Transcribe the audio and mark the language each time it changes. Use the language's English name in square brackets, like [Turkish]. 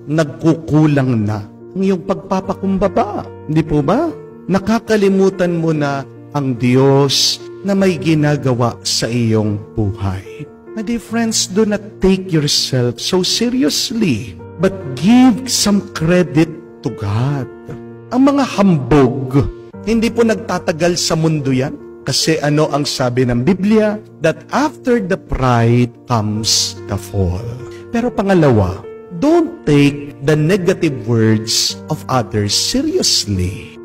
[Filipino] Nagkukulang na ang iyong pagpapakumbaba. Hindi po ba? Nakakalimutan mo na ang Diyos na may ginagawa sa iyong buhay. [English] My dear friends, do not take yourself so seriously, but give some credit to God. [Filipino] Ang mga hambog, Hindi po nagtatagal sa mundo yan. Kasi ano ang sabi ng Biblia? [English] That after the pride comes the fall. [Filipino] Pero pangalawa, [English] don't take the negative words of others seriously.